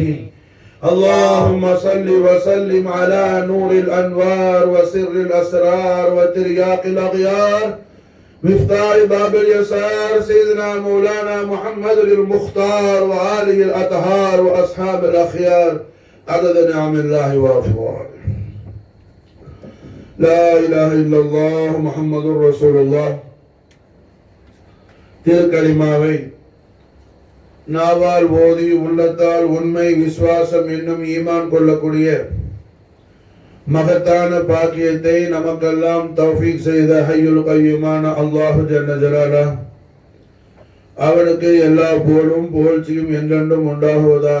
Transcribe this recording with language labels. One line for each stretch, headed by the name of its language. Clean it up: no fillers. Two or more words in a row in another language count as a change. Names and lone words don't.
Arabic: اللهم صل وسلم على نور الأنوار وسر الأسرار وترياق الأغيار مفتاح باب اليسار سيدنا مولانا محمد المختار وآله الأطهار وأصحاب الأخيار عدد نعم الله وأفضاله. لا إله إلا الله محمد رسول الله.
Tamil: திருக்கலிமாவை நாவால் ஓதி உள்ளத்தால் உண்மை விசுவாசம் என்னும் ஈமான் கொள்ளக்கூடிய மகத்தான பாக்கியத்தை நமக்கெல்லாம் தௌஃபீக் செய்த
Arabic: الحي القيوم الله جل جلاله
Tamil: அவனுக்கு எல்லா புகழும் புகழ்ச்சியும் என்றென்றும் உண்டாகுவதாக.